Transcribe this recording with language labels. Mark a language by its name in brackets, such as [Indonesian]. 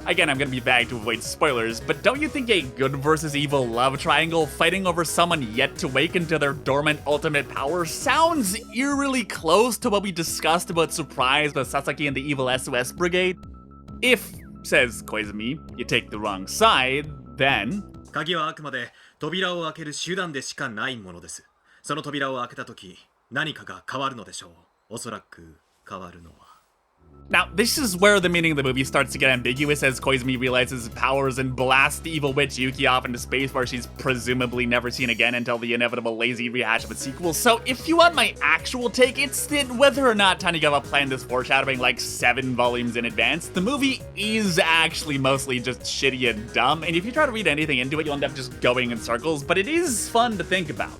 [English] Again, I'm gonna be vague to avoid spoilers, but don't you think a good versus evil love triangle fighting over someone yet to awaken to their dormant ultimate power sounds eerily close to what we discussed about Surprise with Sasaki and the evil SOS Brigade? If, says Koizumi, you take the wrong side, then... [Japanese] 鍵はあくまで扉を開ける手段でしかないものです。その扉を開けたとき、何かが変わるのでしょう。おそらく変わるのは。 [English] Now, this is where the meaning of the movie starts to get ambiguous as Koizumi realizes his powers and blasts the evil witch Yuki off into space where she's presumably never seen again until the inevitable lazy rehash of a sequel. So if you want my actual take, it's that whether or not Tanigawa planned this foreshadowing like 7 volumes in advance, the movie is actually mostly just shitty and dumb, and if you try to read anything into it, you'll end up just going in circles, but it is fun to think about.